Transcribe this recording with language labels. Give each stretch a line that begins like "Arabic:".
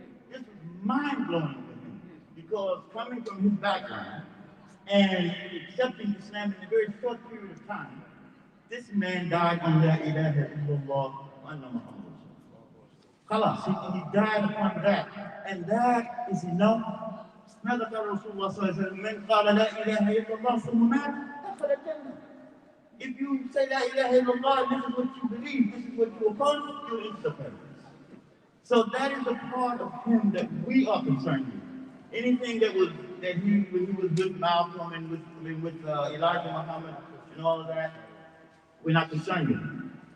English: This was mind-blowing for him, because coming from his background and accepting Islam in a very short period of time, this man died on
Arabic: La ilaha illallah wa anna Muhammad.
English: Khalas, he died upon that. And that is enough.
Arabic: ماذا قال رسول الله صلى الله عليه وسلم من قال لا إله إلا الله ثم مات دخل الجنة.
English: If you say
Arabic: La ilaha illallah,
English: this is what you believe, this is what you oppose, you'll enter the paradise. So that is the part of him that we are concerned with. Anything that he when he was with Malcolm and with Elijah Muhammad and all of that, we're not concerned with him.